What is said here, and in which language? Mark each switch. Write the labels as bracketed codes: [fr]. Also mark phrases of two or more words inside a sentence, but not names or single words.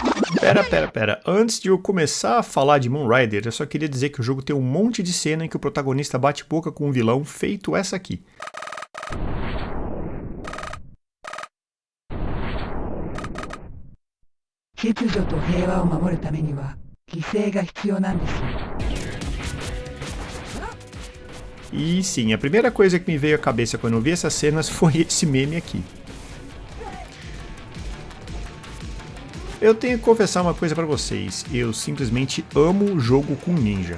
[pt] Pera. Antes de eu começar a falar de Moon Rider, eu só queria dizer que o jogo tem um monte de cena em que o protagonista bate boca com um vilão, feito essa aqui. [ja] 秩序と平和を守るためには犠牲が必要なんですよ。 [pt] E sim, a primeira coisa que me veio à cabeça quando eu vi essas cenas foi esse meme aqui. Eu tenho que confessar uma coisa pra vocês, eu simplesmente amo jogo com ninja.